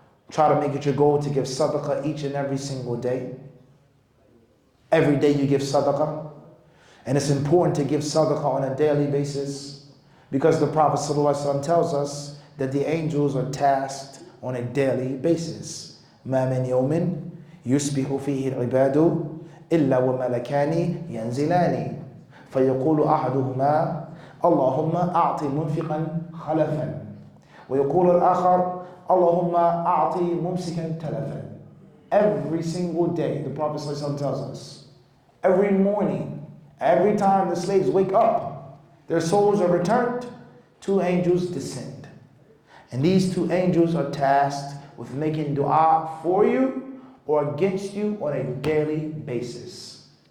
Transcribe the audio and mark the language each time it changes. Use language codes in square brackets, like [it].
[en] Try to make it your goal to give sadaqah each and every single day. Every day you give sadaqah. And it's important to give sadaqah on a daily basis because the Prophet ﷺ tells us that the angels are tasked on a daily basis. [ar] مَا مِنْ يَوْمٍ يُسْبِحُ فِيهِ الْعِبَادُ إِلَّا وَمَلَكَانِ يَنْزِلَانِ فَيَقُولُ أَحَدُهُمَا اللهم أعطِ منفقا خلفا ويقول الآخر اللهم أعطِ ممسكا تلفا. [en] Every single day, the Prophet ﷺ tells us, every morning, every time the slaves wake up, their souls are returned, two angels descend. And these two angels are tasked with making dua for you or against you on a daily basis.